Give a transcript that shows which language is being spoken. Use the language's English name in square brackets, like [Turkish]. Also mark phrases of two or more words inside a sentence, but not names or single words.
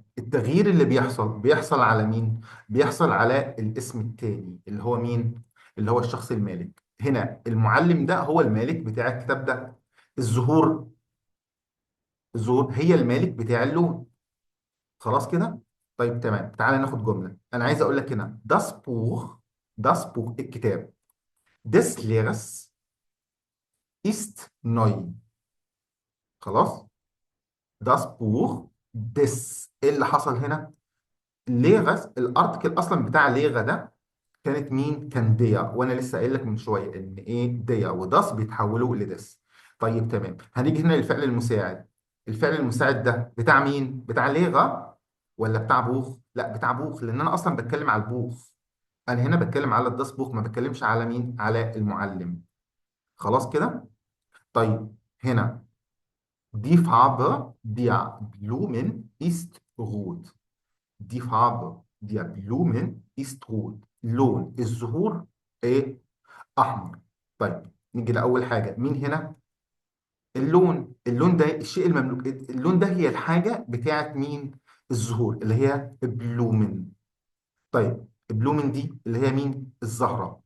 [Arabic] التغيير اللي بيحصل على مين؟ بيحصل على الاسم التاني اللي هو مين؟ اللي هو الشخص المالك. هنا المعلم ده هو المالك بتاع الكتاب ده. الزهور، الزهور هي المالك بتاع اللون. خلاص كده. طيب تمام. تعالى ناخد جملة. أنا عايز أقول لك هنا [German] das Buch. das Buch [Arabic] الكتاب [German] des Lehrers ist neu. خلاص. das Buch des، [Arabic] إيه اللي حصل هنا؟ Lehrers، الارتكل أصلا بتاع ليغا ده كانت مين؟ كان ديا، وأنا لسه قايل لك من شوية إن إيه؟ ديا وداس بيتحولوا لدس. طيب تمام. هنيجي هنا للفعل المساعد. الفعل المساعد ده بتاع مين؟ بتاع ليغا ولا بتاع بوخ؟ لا بتاع بوخ، لأن أنا أصلا بتكلم على البوخ. انا هنا بتكلم على [German] das Buch, [Arabic] ما بتكلمش على مين؟ على المعلم. خلاص كده. طيب. [German] هنا die Farbe der Blumen ist rot. die Farbe Der Blumen ist rot. [Arabic] لون الزهور ايه؟ احمر. طيب نيجي لاول حاجه، مين هنا؟ اللون. اللون ده الشيء المملوك، اللون ده هي الحاجه بتاعت مين؟ الزهور اللي هي بلومن. طيب بلومن دي اللي هي مين؟ الزهره.